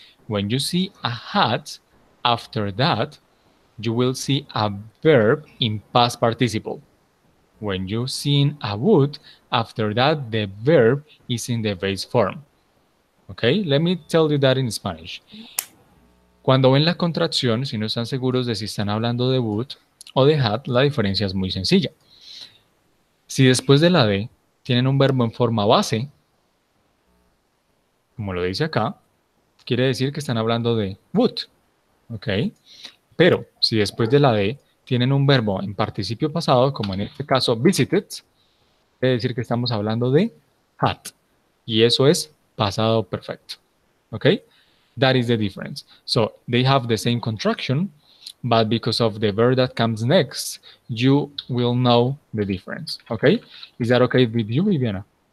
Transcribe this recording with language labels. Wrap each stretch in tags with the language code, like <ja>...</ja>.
<en>When you see a had, after that, you will see a verb in past participle. When you see a would, after that, the verb is in the base form. Okay, let me tell you that in Spanish.</en> <es>Cuando ven la contracción, si no están seguros de si están hablando de would o de had, la diferencia es muy sencilla. Si después de la de tienen un verbo en forma base, como lo dice acá, quiere decir que están hablando de would, ¿ok? Pero si después de la de tienen un verbo en participio pasado, como en este caso visited, quiere decir que estamos hablando de had. Y eso es pasado perfecto, ¿ok?</es> <en>That is the difference. So they have the same contraction, but because of the verb that comes next, you will know the difference, ¿ok? Is that okay with you, Viviana?</en>